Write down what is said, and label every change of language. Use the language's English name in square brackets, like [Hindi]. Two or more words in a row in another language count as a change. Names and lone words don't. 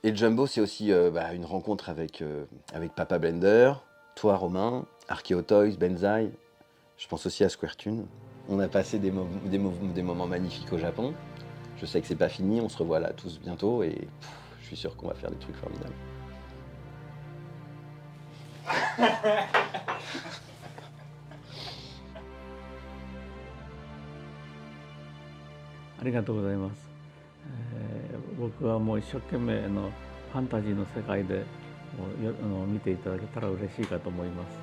[French] Et le jumbo, c'est aussi une rencontre avec Papa Blender, toi Romain, Archeo Toys, Benzaï. Je pense aussi à Squaretoon. On a passé des moments magnifiques au Japon. Je sais que c'est pas fini, on se revoit là tous bientôt et je suis sûr qu'on va faire des trucs formidables. [Japanese] ありがとうございます。僕はもう一生懸命ファンタジーの世界で見ていただけたら嬉しいかと思います。